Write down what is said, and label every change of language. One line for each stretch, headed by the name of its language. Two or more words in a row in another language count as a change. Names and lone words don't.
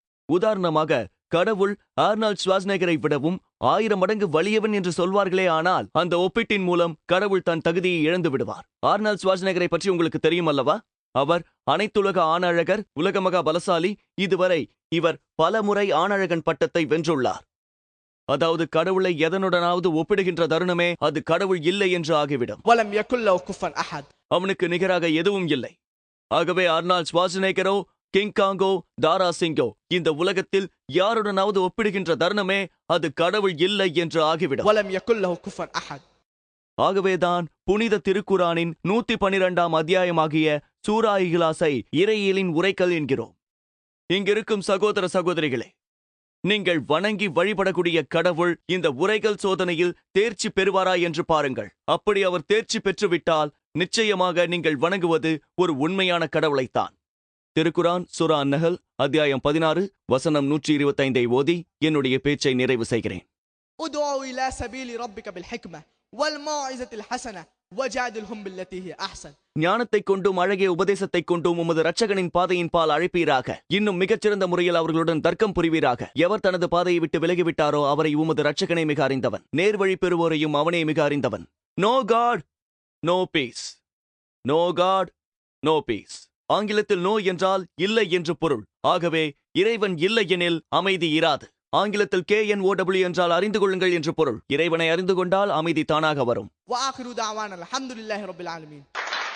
Tamil: உதாரணமாக கடவுள் ஆர்னால்ட் ஷ்வாஸ்நேகரை விடவும் 1000 மடங்கு வலியவன் என்று சொல்வார்களே, ஆனால் அந்த ஒப்பீட்டின் மூலம் கடவுள் தன் தகுதியை இழந்து விடுவார். ஆர்னால்ட் ஷ்வாஸ்நேகரை பற்றி உங்களுக்கு தெரியும் அல்லவா? அவர் அனைத்துலக ஆணழகர், உலக மகா பலசாலி. இதுவரை இவர் பலமுறை ஆணழகன் பட்டத்தை வென்றுள்ளார். அதாவது கடவுளை எதனுடனாவது ஒப்பிடுகின்ற தருணமே அது கடவுள் இல்லை என்று ஆகிவிடும்.
Arabic: ولم يكن له كفوا أحد.
Tamil: அவனுக்கு நிகராக எதுவும் இல்லை. ஆகவே ஆர்னால்ட் ஷ்வாஸ்நேகரோ, கிங் காங்கோ, தாரா சிங்கோ இந்த உலகத்தில் யாருடனாவது ஒப்பிடுகின்ற தருணமே அது கடவுள் இல்லை என்று ஆகிவிடும்.
Arabic: ولم يكن له كفوا أحد.
Tamil: ஆகவேதான் புனித திருக்குரானின் 112ஆம் அத்தியாயமாகிய சூரா இஹ்லாஸை இறையியலின் உரைக்கல் என்கிறோம். இங்கிருக்கும் சகோதர சகோதரிகளே, நீங்கள் வணங்கி வழிபடக்கூடிய கடவுள் இந்த உரைகள் சோதனையில் தேர்ச்சி பெறுவாரா என்று பாருங்கள். அப்படி அவர் தேர்ச்சி பெற்றுவிட்டால் நிச்சயமாக நீங்கள் வணங்குவது ஒரு உண்மையான கடவுளைத்தான். திருக்குரான் சூரா அன்-நஹல் அத்தியாயம் 16 வசனம் 125 ஓதி என்னுடைய பேச்சை நிறைவு செய்கிறேன்.
Arabic: ادعوا إلى سبيل ربك بالحكمة والموعظة الحسنة وجادلهم بالتي هي أحسن.
Tamil: ஞானத்தை கொண்டும் அழகிய உபதேசத்தை கொண்டும் உமது இரட்சகனின் பாதையின் பால் அழைப்பீராக. இன்னும் மிகச்சிறந்த முறையில் அவர்களுடன் தர்க்கம் புரிவீராக. எவர் தனது பாதையை விட்டு விலகிவிட்டாரோ அவரை உமது இரட்சகனை மிக அறிந்தவன். நேர்வழி பெறுவோரையும் அவனே மிக அறிந்தவன்.
English: No God no peace. No God no peace.
Tamil: ஆங்கிலத்தில் நோ என்றால் இல்லை என்று பொருள். ஆகவே இறைவன் இல்லை எனில் அமைதி இராது. ஆங்கிலத்தில் KNOW என்றால் அறிந்து கொள்ளுங்கள் என்று பொருள். இறைவனை அறிந்து கொண்டால் அமைதி தானாக வரும்.
Arabic: وآخر دعوانا الحمد لله رب العالمين.